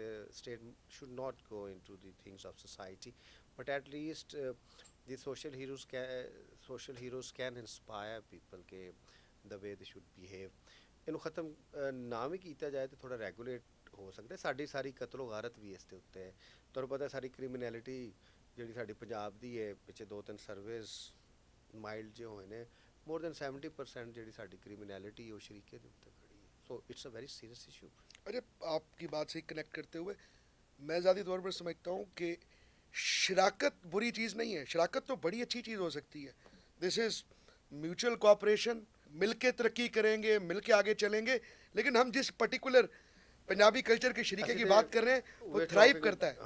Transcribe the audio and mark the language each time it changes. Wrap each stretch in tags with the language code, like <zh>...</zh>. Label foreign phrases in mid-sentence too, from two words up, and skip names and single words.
<en>State should not go into the things of society, but at least the social heroes can inspire people ਕਿ the way they should behave।</en> <pa>ਇਹਨੂੰ ਖਤਮ ਨਾ ਵੀ ਕੀਤਾ ਜਾਏ ਤਾਂ ਥੋੜ੍ਹਾ ਰੈਗੂਲੇਟ ਹੋ ਸਕਦਾ। ਸਾਡੀ ਸਾਰੀ ਕਤਲੋ ਗਾਰਤ ਵੀ ਇਸ ਦੇ ਉੱਤੇ ਹੈ। ਤੁਹਾਨੂੰ ਪਤਾ ਸਾਰੀ ਕ੍ਰਿਮੀਨੈਲਿਟੀ ਜਿਹੜੀ ਸਾਡੀ ਪੰਜਾਬ ਦੀ ਹੈ, ਪਿੱਛੇ 2-3</pa> <en>surveys mild</en> <pa>ਜਿਹੇ ਹੋਏ ਨੇ,</pa> <en>more than 70%</en> <pa>ਜਿਹੜੀ ਸਾਡੀ ਕ੍ਰਿਮੀਨੈਲਿਟੀ ਉਹ ਸ਼ਰੀਕੇ ਦੇ ਉੱਤੇ ਖੜੀ ਹੈ।</pa> <en>So it's a very serious issue.</en> <hi>अरे, आपकी बात से कनेक्ट करते हुए मैं ज़्यादा तौर पर समझता हूँ कि शराकत बुरी चीज़ नहीं है, शराकत तो बड़ी अच्छी चीज़ हो सकती है।</hi> <en>This is mutual cooperation,</en> <hi>मिल के तरक्की करेंगे, मिल के आगे चलेंगे। लेकिन हम जिस</hi> <en>particular Punjabi culture</en> <hi>के शरीके की बात कर रहे हैं वो थ्राइव करता है।</hi>